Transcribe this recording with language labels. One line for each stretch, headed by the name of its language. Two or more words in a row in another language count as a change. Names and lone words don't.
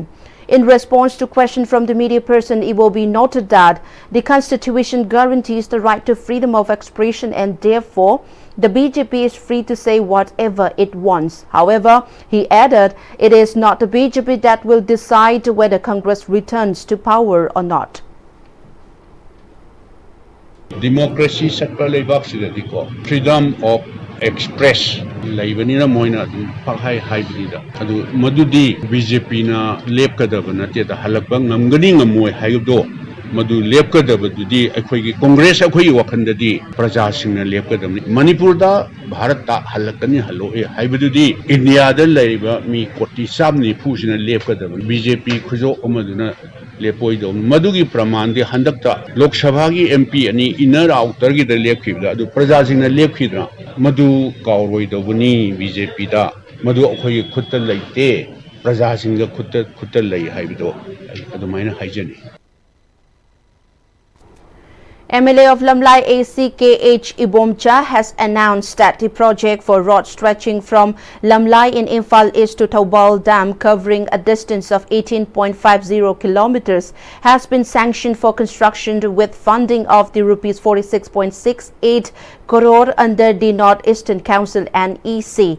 English: In response to question from the media person, Ibobi noted that the Constitution guarantees the right to freedom of expression and therefore the BJP is free to say whatever it wants. However, he added, it is not the BJP that will decide whether Congress returns to power or not. Democracy freedom of express
Manipuri: laibanina moina pakhai haibida adu madudi BJP na lepkadaba nate da halakba ngamgani ngamoi haibdo madu lepkadaba dudi akhoi congress akhoi wakhandadi praja singna lepkadamni manipur da bharat ta halakani haloe haibududi india da laiba mi koti samni phusina lepkadaba BJP khujo amaduna lepoido madugi praman de handakta lok sabha gi MP ani inner outer gi da lepkhibda adu praja singna lepkhidra madu kauroi BJP da madu akhoi khutta laite praja singa khutta lai haibido adumaina haijani.
English: MLA of Lamlai AC KH Ibomba has announced that the project for road stretching from Lamlai in Imphal East to Thobal Dam, covering a distance of 18.50 kilometers, has been sanctioned for construction with funding of the rupees 46.68 crore under the North-Eastern Council NEC.